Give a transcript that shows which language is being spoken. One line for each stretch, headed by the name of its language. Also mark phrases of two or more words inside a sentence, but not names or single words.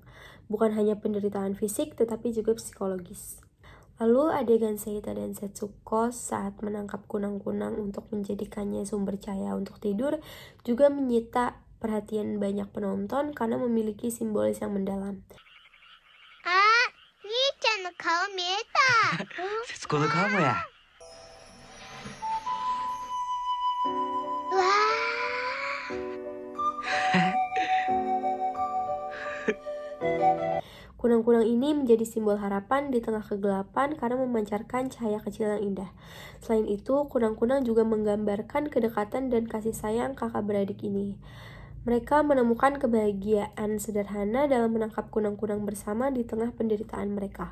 Indonesian: Bukan hanya penderitaan fisik, tetapi juga psikologis. Lalu adegan Seita dan Setsuko saat menangkap kunang-kunang untuk menjadikannya sumber cahaya untuk tidur juga menyita perhatian banyak penonton karena memiliki simbolis yang mendalam.
Japanese: 兄ちゃんの顔見えた。節子の顔もや。わー。
Indonesian: Kunang-kunang ini menjadi simbol harapan di tengah kegelapan karena memancarkan cahaya kecil yang indah. Selain itu, kunang-kunang juga menggambarkan kedekatan dan kasih sayang kakak beradik ini. Mereka menemukan kebahagiaan sederhana dalam menangkap kunang-kunang bersama di tengah penderitaan mereka.